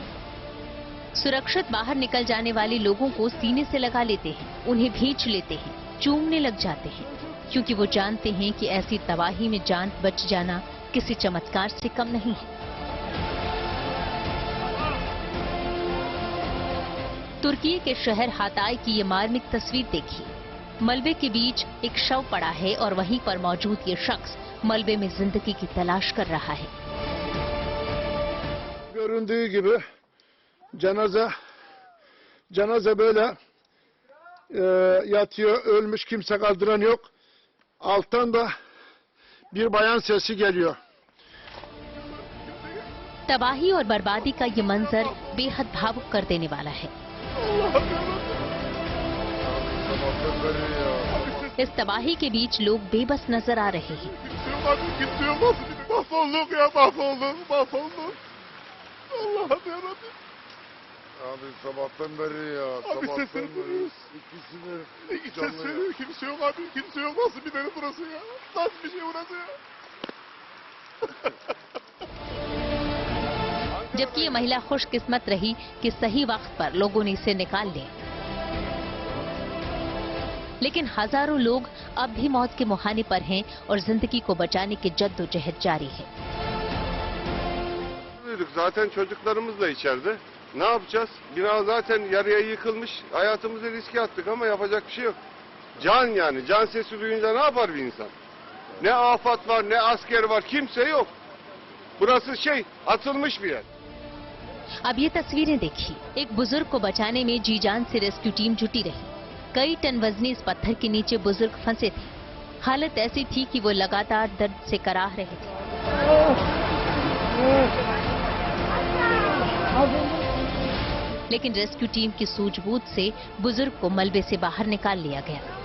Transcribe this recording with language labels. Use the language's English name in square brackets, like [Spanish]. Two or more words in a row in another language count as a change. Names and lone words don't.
[Hindi] सुरक्षित बाहर निकल जाने वाले लोगों को सीने से लगा लेते हैं, उन्हें भींच लेते हैं, चूमने लग जाते हैं, क्योंकि वो जानते हैं कि ऐसी तबाही में जान बच जाना किसी चमत्कार से कम नहीं है। तुर्की के शहर हाताय की ये मार्मिक तस्वीर देखिए। मलबे के बीच एक शव पड़ा है और वहीं पर मौजूद ये शख्स मलबे में जिंदगी की तलाश कर रहा है। [Turkish] Göründüğü gibi cenaze böyle yatıyor, ölmüş, kimse kaldıran yok. Alttan da bir bayan sesi geliyor. [Hindi] तबाही और बर्बादी का ये मंजर बेहद भावुक कर देने वाला है। इस तबाही के बीच लोग बेबस नजर आ रहे हैं। [Turkish] Kimse yok, mahvolduk ya, mahvolduk. Allah'ım yarabbim. Abi sabahtan beri ya, sabahtan beri ikisini canlı. Kimse yok abi, kimse yok. Nasıl bir deri burası ya? Nasıl bir şey burası ya? [Hindi] जबकि ये महिला खुशकिस्मत रही कि सही वक्त पर लोगों ने इसे निकाल लिया, लेकिन हजारों लोग अब भी मौत के मुहाने पर हैं और जिंदगी को बचाने की जद्दोजहद जारी है। [Turkish] Zaten çocuklarımız da içeride. Ne yapacağız? Bina zaten yarıya yıkılmış. Hayatımızı riske attık ama yapacak bir şey yok. Can yani. Can sesi duyunca ne yapar bir insan? Ne afat var, ne asker var. Kimse yok. Burası atılmış bir yer. [Hindi] अब ये तस्वीरें देखिए। एक बुजुर्ग को बचाने में जी जान से [English] rescue team [Hindi] जुटी रही। कई टन वजनी इस पत्थर के नीचे बुजुर्ग फंसे थे। हालत ऐसी थी कि वो लगातार दर्द से कराह रहे थे। लेकिन [English] rescue team [Hindi] की सूझबूझ से बुजुर्ग को मलबे से बाहर निकाल लिया गया।